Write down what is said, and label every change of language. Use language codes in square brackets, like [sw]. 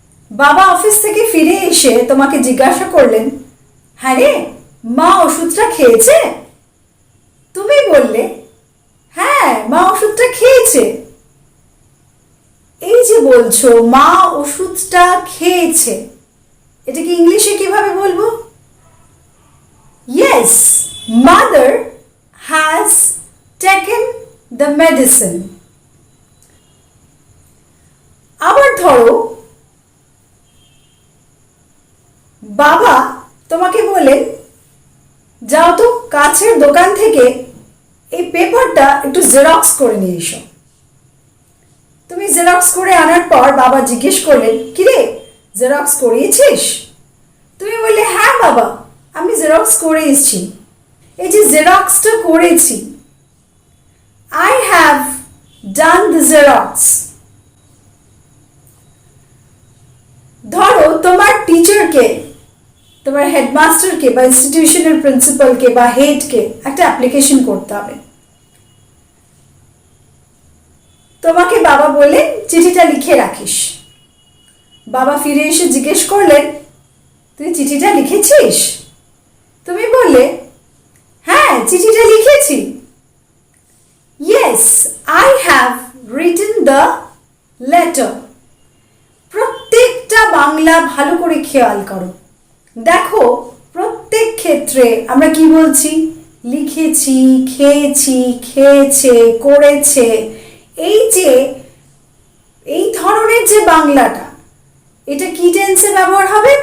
[bn] বাবা অফিস থেকে ফিরে এসে তোমাকে জিজ্ঞাসা করলেন, হ্যাঁ রে, মা ওষুধটা খেয়েছে? তুমি বললে, হ্যাঁ, মা ওষুধটা খেয়েছে। এই যে বলছো মা ওষুধটা খেয়েছে, এটাকে ইংলিশে কিভাবে বলবো? [en] Yes, mother has taken the medicine. [bn] আবার ধরো বাবা তোমাকে বলেন, যাও তো কাছের দোকান থেকে এই পেপারটা একটু জেরক্স করে নিয়ে এসো। তুমি জেরক্স করে আনার পর বাবা জিজ্ঞেস করলেন, কিরে, জেরক্স করিয়েছিস? তুমি বললে, হ্যাঁ বাবা, আমি জেরক্স করে এসেছি। এই যে জেরক্সটা করেছি, [en] I have done the xerox. [bn] ধরো তোমার টিচারকে, তোমার হেডমাস্টারকে বা ইনস্টিটিউশনের প্রিন্সিপালকে বা হেডকে একটা অ্যাপ্লিকেশন করতে হবে। তোমাকে বাবা বললেন চিঠিটা লিখে রাখিস। বাবা ফিরে এসে জিজ্ঞেস করলেন, তুই চিঠিটা লিখেছিস? তুমি বললে, হ্যাঁ, চিঠিটা লিখেছি। [en] Yes, I have written the letter. [bn] প্রত্যেকটা বাংলা ভালো করে খেয়াল করো, দেখো প্রত্যেক ক্ষেত্রে আমরা কি বলছি? লিখেছি, খেয়েছি, খেয়েছে, করেছে। এই যে এই ধরনের যে বাংলাটা, এটা কি টেন্সে ব্যবহার হবে?